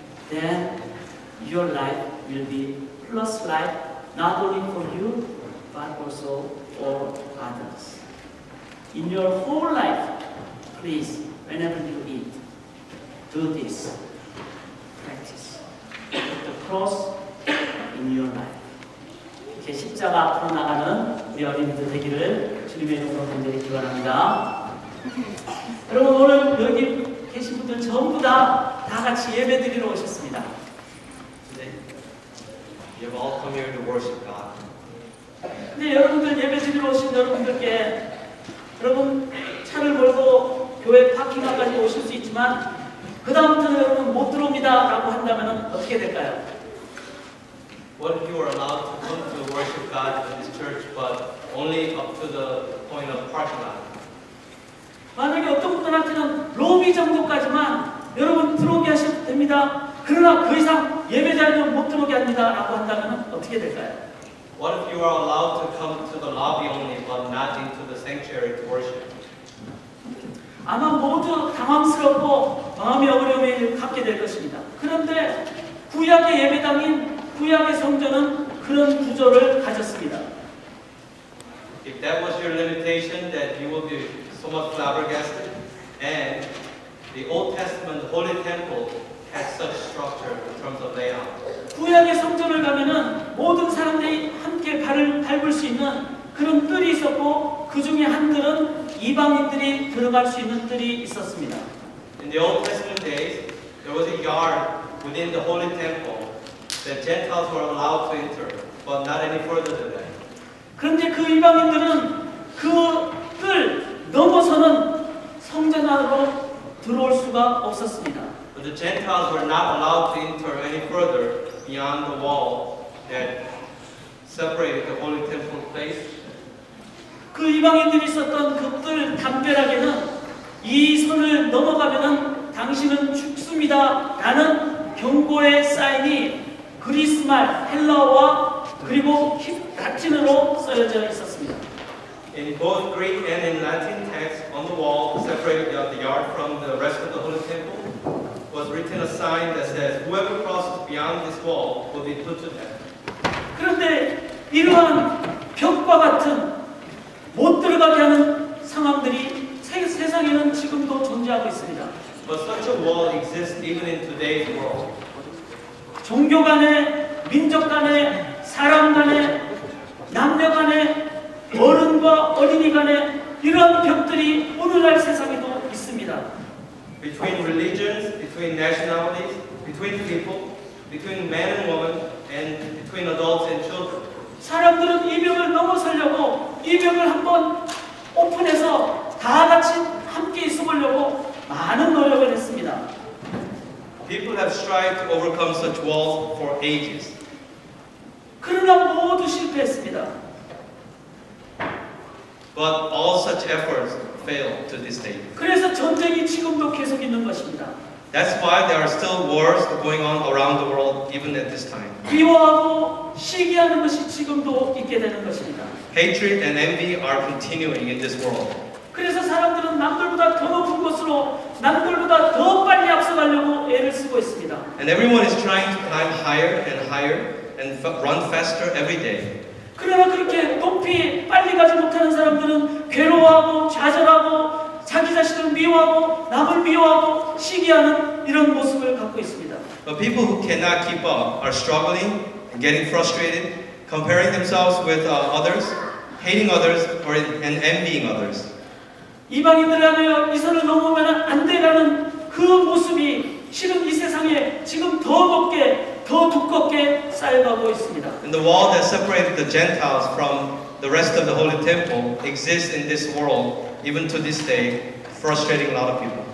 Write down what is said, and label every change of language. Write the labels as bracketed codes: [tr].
[en] Then your life will be plus life, not only for you, but also for others. In your whole life, please, whenever you eat, do this. Practice. Put the cross in your life. [ko] 이렇게 십자가 앞으로 나가는 우리 어린이들 되기를 주님의 이름으로 간절히 기원합니다. 여러분, 오늘 여기 계신 분들 전부 다 같이 예배드리러 오셨습니다. [en] Today, you have all come here to worship God. [ko] 근데 여러분들 예배드리러 오신 여러분들께 여러분 차를 몰고 교회 파킹함까지 오실 수 있지만 그 다음부터는 여러분 못 들어옵니다 라고 한다면 어떻게 될까요? [en] What if you were allowed to come to worship God in this church, but only up to the point of parking lot? [ko] 만약에 어떤 분들한테는 로비 정도까지만 여러분 들어오게 하셔도 됩니다. 그러나 그 이상 예배자리는 못 들어오게 합니다 라고 한다면 어떻게 될까요? [en] What if you are allowed to come to the lobby only, but not into the sanctuary to worship? [ko] 아마 모두 당황스럽고 마음의 어려움을 갖게 될 것입니다. 그런데 구약의 예배당인 구약의 성전은 그런 구조를 가졌습니다. [en] If that was your limitation, that you will be somewhat flabbergasted. And the Old Testament Holy Temple had such structure in terms of layout. [ko] 구약의 성전을 가면은 모든 사람들이 함께 발을 밟을 수 있는 그런 뜰이 있었고 그 중에 한 뜰은 이방인들이 들어갈 수 있는 뜰이 있었습니다. [en] In the Old Testament days, there was a yard within the Holy Temple that Gentiles were allowed to enter, but not any further than that. [ko] 그런데 그 이방인들은 그 뜰 넘어서는 성전 안으로 들어올 수가 없었습니다. [en] But the Gentiles were not allowed to enter any further beyond the wall that separated the Holy Temple place [ko] 그 이방인들이 썼던 그들 담벼락에는 이 선을 넘어가면은 당신은 죽습니다 라는 경고의 사인이 그리스말, 헬라어와 그리고 라틴어로 쓰여져 있었습니다. [en] In both Greek and in Latin text, on the wall, separating the yard from the rest of the Holy Temple, was written a sign that says, "Whoever crosses beyond this wall will be put to death." [ko] 그런데 이러한 벽과 같은 못 들어가게 하는 상황들이 세상에는 지금도 존재하고 있습니다. [en] But such a wall exists even in today's world. [ko] 종교 간에, 민족 간에, 사람 간에, 남녀 간에, 어른과 어린이 간에 이런 벽들이 오늘날 세상에도 있습니다. [en] Between religions, between nationalities, between people, between man and woman, and between adults and children. [ko] 사람들은 이 벽을 넘어서려고 이 벽을 한번 오픈해서 다 같이 함께 있어보려고 많은 노력을 했습니다. [en] People have strived to overcome such walls for ages. [ko] 그러나 모두 실패했습니다. [en] But all such efforts fail to this day. [ko] 그래서 전쟁이 지금도 계속 있는 것입니다. [en] That's why there are still wars going on around the world even at this time. [ko] 미워하고 시기하는 것이 지금도 있게 되는 것입니다. [en] Hatred and envy are continuing in this world. [ko] 그래서 사람들은 남들보다 더 높은 곳으로 남들보다 더 빨리 앞서가려고 애를 쓰고 있습니다. [en] And everyone is trying to climb higher and run faster every day. [ko] 그러나 그렇게 높이 빨리 가지 못하는 사람들은 괴로워하고 좌절하고 자기 자신을 미워하고 남을 미워하고 시기하는 이런 모습을 갖고 있습니다. [en] But people who cannot keep up are struggling and getting frustrated, comparing themselves with others, hating others, and envying others. [ko] 이방인들하며 이 선을 넘으면 안 되라는 그 모습이 실은 이 세상에 지금 더 높게 더 두껍게 쌓여가고 있습니다. [en] And the wall that separated the Gentiles from the rest of the Holy Temple exists in this world, even to this day, frustrating a lot of people.